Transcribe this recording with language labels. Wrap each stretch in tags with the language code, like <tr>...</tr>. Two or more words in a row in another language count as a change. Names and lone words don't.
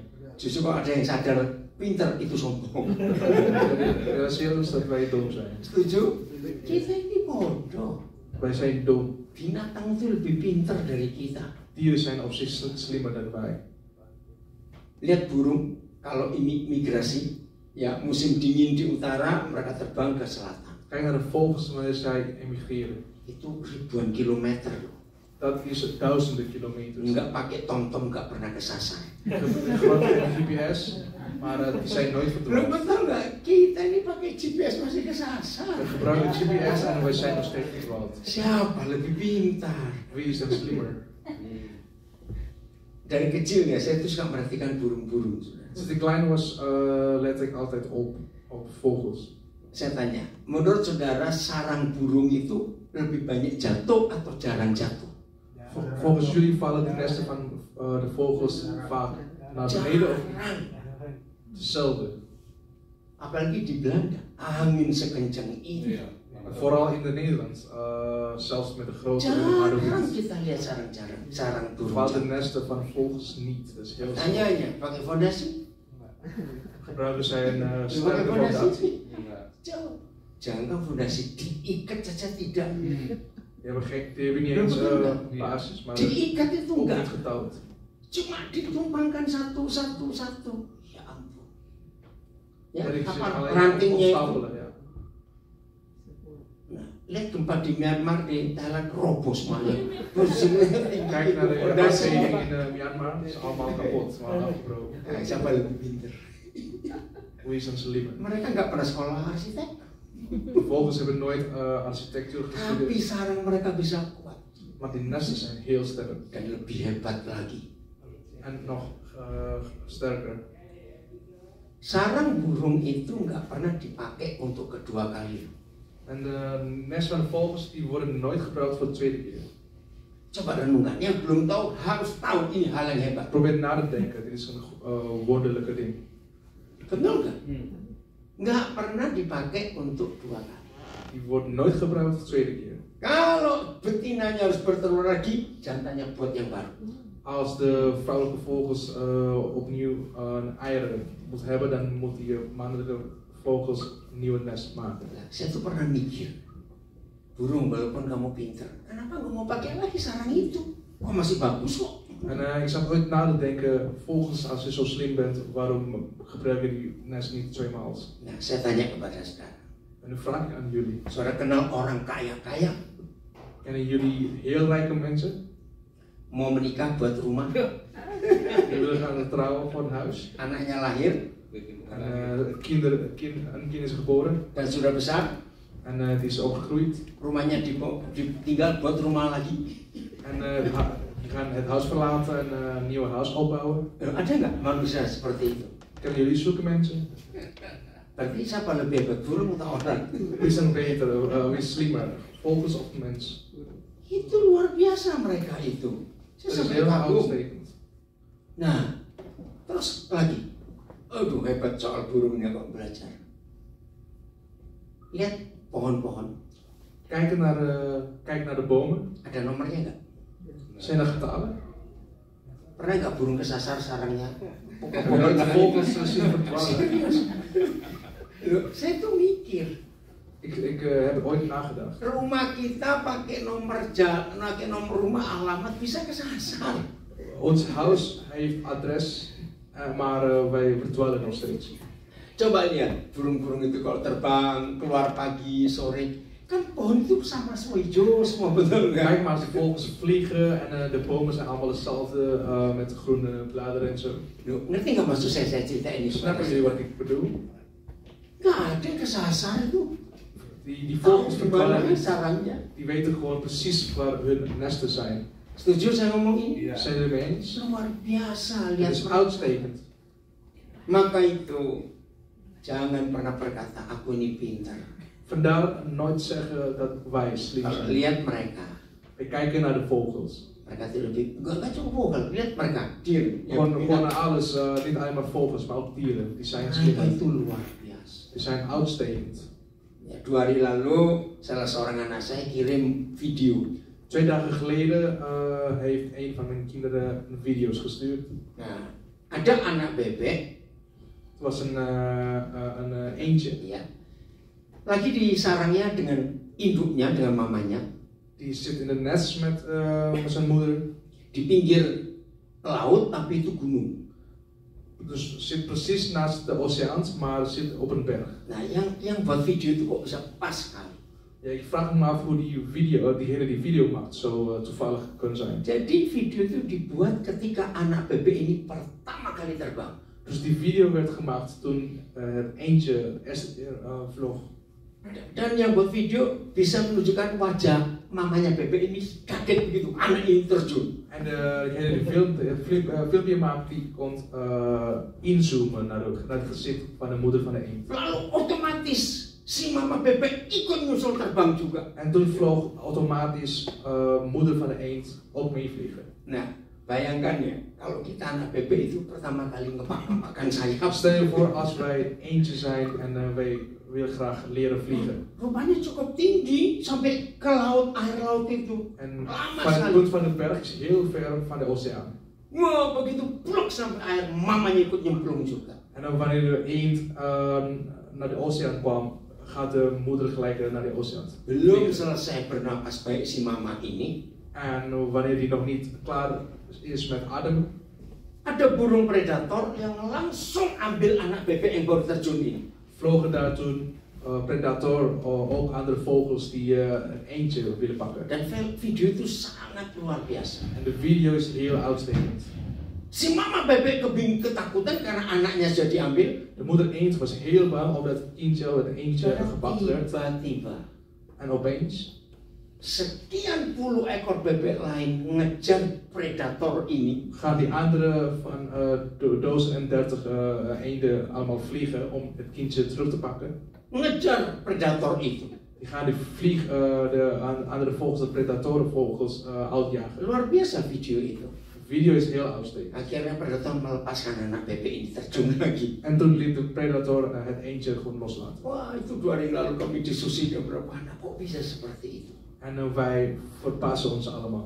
<id>justru kalau ada yang sadar pinter itu sombong.</id> <nl>We realiseren ons dat wij dom zijn.</nl> <id>Setuju? Kita ini bodoh.</id> <nl>Wij zijn dom.</nl> <id>Binatang itu lebih pinter dari kita.</id> <nl>Dieren zijn op zich slimmer dan wij.</nl> <id>Lihat burung, kalau ini migrasi, ya musim dingin di utara, mereka terbang ke selatan.</id> <nl>Kijk naar de vogels wanneer zij emigreren.</nl> <id>Itu ribuan kilometer loh.</id> <nl>Dat is duizenden kilometers.</nl> <id>Nggak pakai TomTom, nggak pernah kesasar.</id> <nl>Gewoon geen GPS, maar die zijn nooit</nl> <id>Belum</id> <nl>verdwaald.</nl> <id>betul nggak? Kita ini pakai GPS masih kesasar.</id> <nl>We gebruiken GPS en wij zijn nog steeds verdwaald.</nl> <id>Siapa lebih pintar?</id> <nl>Wie is dan slimmer?</nl> <id>Dari kecil ya, saya tuh suka merhatikan burung-burung.</id> <nl>Sinds ik klein was, let ik altijd op vogels.</nl> <id>Saya tanya, menurut saudara sarang burung itu lebih banyak jatuh atau jarang jatuh?</id> <nl>Volgens jullie vallen de nesten van de vogels vaak naar beneden of</nl> <id>Jarang.</id> <nl>hetzelfde?</nl> <id>Apalagi di Belanda, angin sekencang ini.</id> <nl>Vooral in de Nederland, zelfs met de grote harde</nl> <id>Jarang</id> <nl>wind,</nl> <id>kita lihat sarang burung.</id> <nl>vallen de</nl> <id>jatuh.</id> <nl>nesten van vogels niet. Dat is heel slecht.</nl> <id>Tanyanya, pakai fondasi?</id> <nl>Gebruiken zij een</nl> <id>Pakai</id> <nl>sterke fondatie?</nl> <id>fondasi? Jauh. Jangan fondasi diikat saja tidak.</id> <nl>Die hebben niet eens basis, maar</nl> <id>Diikat itu</id> <nl>ook</nl> <id>enggak.</id> <nl>niet getouwd.</nl> <id>Cuma ditumpangkan satu. Ya ampun. Ya,</id> <nl>Dat is</nl> <id>kapan</id> <nl>alleen</nl> <id>rantingnya itu?</id> <nl>opstapelen, ja.</nl> <id>Nah, lihat gempa di Myanmar, di Thailand roboh semuanya. Posisinya tinggi</id> <nl>Kijk</nl> <id>itu</id> <nl>naar de</nl> <id>fondasi.</id> <nl>aardbeving in Myanmar, het is allemaal kapot, allemaal afgebroken.</nl> <id>Nah, siapa lebih pinter?</id> <nl>Hoe is dan slimmer?</nl> <id>Mereka nggak pernah sekolah arsitek,</id> <nl>De vogels hebben nooit architectuur</nl> <id>tapi</id> <nl>gestudeerd,</nl> <id>sarang mereka bisa kuat</id> <nl>maar die nesten zijn heel sterk.</nl> <id>dan lebih hebat lagi.</id> <nl>En nog sterker.</nl> <id>Sarang burung itu nggak pernah dipakai untuk kedua kali.</id> <nl>En de nest van de vogels die worden nooit gebruikt voor de tweede keer.</nl> <id>Coba renungkan, yang belum tahu harus tahu ini hal yang hebat.</id> <nl>Probeer na te denken, dit is een wonderlijke ding.</nl> <id>Betul nggak? Nggak pernah dipakai untuk dua kali.</id> <nl>Die wordt nooit gebruikt voor de tweede keer.</nl> <id>Kalau betinanya harus bertelur lagi, jantannya buat yang baru.</id> <nl>Als de vrouwelijke vogels opnieuw eieren moet hebben, dan moet die mannelijke vogels een nieuwe nest maken.</nl> <id>Saya tuh pernah mikir, burung walaupun kamu pinter, kenapa nggak mau pakai lagi sarang itu? Kok masih bagus kok?</id> <nl>En ik zat ooit na te denken, vogels als je zo slim bent, waarom gebruik je die nest niet tweemaal?</nl> <id>Nah, saya tanya kepada saudara.</id> <nl>En nu vraag ik aan jullie,</nl> <id>Saudara kenal orang kaya-kaya</id> <nl>kennen jullie heel rijke mensen?</nl> <id>mau menikah buat rumah,</id> <nl>Die willen gaan trouwen voor een huis.</nl> <id>anaknya lahir</id> <nl>En een kind is geboren</nl> <id>dan sudah besar,</id> <nl>en die is opgegroeid.</nl> <id>rumahnya ditinggal buat rumah lagi.</id> <nl>En die gaan het huis verlaten en een nieuw huis opbouwen.</nl> <id>Ada nggak manusia seperti itu?</id> <nl>Kennen jullie zulke mensen?</nl> <id>Berarti siapa lebih hebat, burung atau orang?</id> <nl>Wie is er beter, wie is slimmer? Vogels of mens?</nl> <id>Itu luar biasa mereka itu. Saya</id> <nl>Dat is</nl> <id>sampai</id> <nl>heel</nl> <id>kagum.</id> <nl>uitstekend.</nl> <id>Nah, terus lagi. Aduh, hebat soal burungnya kok belajar. Lihat pohon-pohon.</id> <nl>Kijk naar de bomen.</nl> <id>Ada nomornya nggak?</id> <nl>Zijn er getallen?</nl> <id>Pernah nggak burung kesasar sarangnya?</id> <nl>Hebben we de vogels zien verdwalen?</nl> <id>Loh, saya tuh mikir.</id> <nl>Ik heb er ooit nagedacht.</nl> <id>Rumah kita pakai nomor jalan, pakai nomor rumah, alamat bisa kesasar.</id> <nl>Ons huis heeft adres, maar wij verdwalen nog steeds.</nl> <id>Coba lihat burung-burung itu kalau terbang keluar pagi sore, kan pohon itu sama semua hijau semua, betul nggak?</id> <nl>Kijk maar, als de vogels vliegen en de bomen zijn allemaal hetzelfde met groene bladeren en zo.</nl> <id>Loh, ngerti nggak maksud saya cerita ini?</id> <nl>Snappen jullie wat ik bedoel?</nl> <id>Nggak ada yang kesasar itu.</id> <nl>Die vogels</nl> <id>Gimana</id> <nl>verdwalen,</nl> <id>sarangnya?</id> <nl>die weten gewoon precies waar hun nesten zijn.</nl> <id>Setuju saya ngomong ini?</id> <nl>Zijn jullie het mee eens?</nl> <id>Luar biasa,</id> <nl>Het</nl> <id>lihat.</id> <nl>is uitstekend.</nl> <id>Maka itu jangan pernah berkata aku ini pintar.</id> <nl>Vandaar nooit zeggen dat wij slim</nl> <id>Kalau</id> <nl>zijn.</nl> <id>lihat mereka,</id> <nl>We kijken naar de vogels.</nl> <id>mereka itu lebih nggak cukup vogel. Lihat mereka,</id> <nl>dier. Gewoon naar alles, niet alleen maar vogels, maar ook dieren. Die zijn</nl> <id>Mereka</id> <nl>slim.</nl> <id>itu luar biasa.</id> <nl>Die zijn uitstekend.</nl> <id>Ya, 2 hari lalu salah seorang anak saya kirim video.</id> <nl>2 dagen geleden heeft een van mijn kinderen video's gestuurd.</nl> <id>Nah, ada anak bebek,</id> <nl>Het was een eendje.</nl> <id>ya, lagi di sarangnya dengan induknya, dengan mamanya,</id> <nl>Die zit in het nest met zijn moeder.</nl> <id>di pinggir laut, tapi itu gunung.</id> <nl>Dus zit precies naast de oceaan, maar zit op een berg.</nl> <id>Nah, yang buat video itu kok bisa pas sekali.</id> <nl>Ja, ik vraag me af hoe diegene die video maakt zo toevallig kunnen zijn.</nl> <id>Jadi video itu dibuat ketika anak bebek ini pertama kali terbang.</id> <nl>Dus die video werd gemaakt toen het eendje eerst vloog.</nl> <id>Dan yang buat video bisa menunjukkan wajah mamanya bebek ini kaget begitu, anak ini terjun.</id> <nl>En degene die het filmpje maakt, die kon inzoomen naar het gezicht van de moeder van de eend.</nl> <id>Lalu otomatis si mama bebek ikut nyusul terbang juga.</id> <nl>En toen vloog automatisch moeder van de eend ook meevliegen.</nl> <id>Nah, bayangkan ya, kalau kita anak bebek itu pertama kali ngepak-ngepakan sayap.</id> <nl>Stel je voor als wij eentje zijn en wij willen graag leren vliegen.</nl> <id>Rupanya cukup tinggi sampai ke laut, air laut itu.</id> <nl>En</nl> <id>Lama</id> <nl>van het</nl> <id>sekali.</id> <nl>punt van de berg is heel ver van de oceaan.</nl> <id>Wah, begitu pluk sampai air, mamanya ikut nyemplung juga.</id> <nl>En dan wanneer de eend naar de oceaan kwam, gaat de moeder gelijk naar de oceaan.</nl> <id>Belum selesai bernapas baik si mama ini,</id> <nl>En wanneer die nog niet klaar is met ademen,</nl> <id>ada burung predator yang langsung ambil anak bebek yang baru terjun ini.</id> <nl>vlogen daar toen predator, ook andere vogels die een eendje willen pakken.</nl> <id>Dan video itu sangat luar biasa.</id> <nl>En de video is heel uitstekend.</nl> <id>Si mama bebek ketakutan karena anaknya sudah diambil.</id> <nl>De moeder eend was heel bang omdat het eendje gepakt werd.</nl> <id>Tiba-tiba</id> <nl>En opeens</nl> <id>sekian puluh ekor bebek lain ngejar predator ini.</id> <nl>gaan die andere van 1030 eenden allemaal vliegen om het kindje terug te pakken.</nl> <id>Ngejar predator itu.</id> <nl>Die gaan de andere vogels, de predatorenvogels, uitjagen.</nl> <id>Luar biasa video itu.</id> <nl>De video is heel uitstekend.</nl> <id>Akhirnya predator melepaskan anak bebek ini terjun lagi.</id> <nl>En toen liet de predator het eendje gewoon loslaten.</nl> <id>Wah, itu 2 hari lalu kami diskusi dengan beberapa anak, kok bisa seperti itu?</id> <nl>En wij verpassen ons allemaal.</nl>